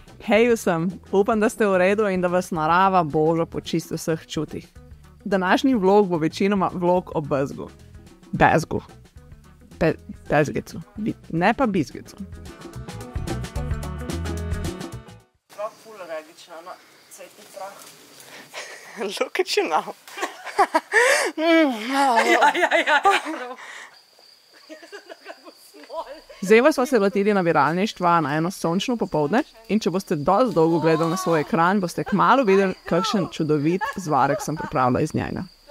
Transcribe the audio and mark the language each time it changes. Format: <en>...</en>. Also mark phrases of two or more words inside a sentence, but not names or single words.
<sl>Hej vsem, upam, da ste v redu in da vas narava boža po čisto vseh čutih. Današnji vlog bo večinoma vlog o bezgu. Bezgu. Bezgicu. Ne pa bizgicu. Prah ful regična, no, cvetni prah.</sl> <en>Look at you now.</en> <sl>Ja. Zdaj smo se lotili nabiralništva na eno sončno popoldne in če boste dosti dolgo gledali na svoj ekran, boste kmalu videli, kakšen čudovit zvarek sem pripravila iz njega.</sl>